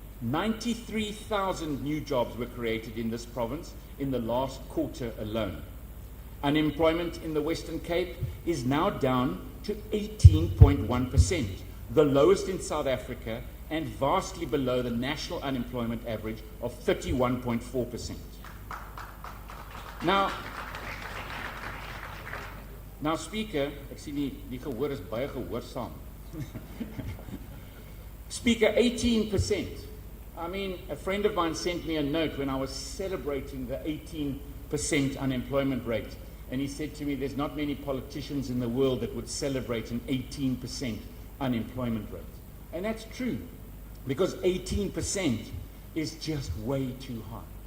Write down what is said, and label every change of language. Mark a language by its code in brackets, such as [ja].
[en] 93,000 new jobs were created in this province in the last quarter alone. Unemployment in the Western Cape is now down to 18.1%, the lowest in South Africa and vastly below the national unemployment average of 31.4%. [af] Now, Speaker, ek sien die gehoor is baie gehoorsaam. [en] Speaker, 18%. I mean, a friend of mine sent me a note when I was celebrating the 18% unemployment rate, and he said to me, there's not many politicians in the world that would celebrate an 18% unemployment rate. And that's true, because 18% is just way too high.